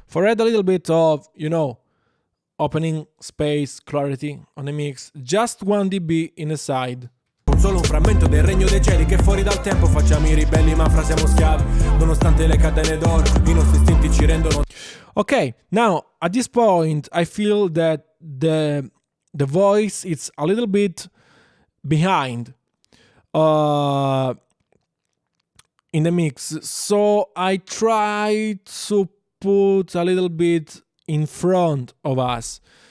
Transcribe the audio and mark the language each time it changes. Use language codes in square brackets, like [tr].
[en] For add a little bit of, opening space, clarity on the mix, just 1 dB in a side. [it] Con solo un frammento del regno dei cieli che fuori dal tempo facciamo i ribelli ma fra siamo schiavi, nonostante le catene d'oro, i nostri istinti ci rendono... [en] Okay, now at this point I feel that the voice is a little bit behind. in the mix. So I try to put a little bit in front of us.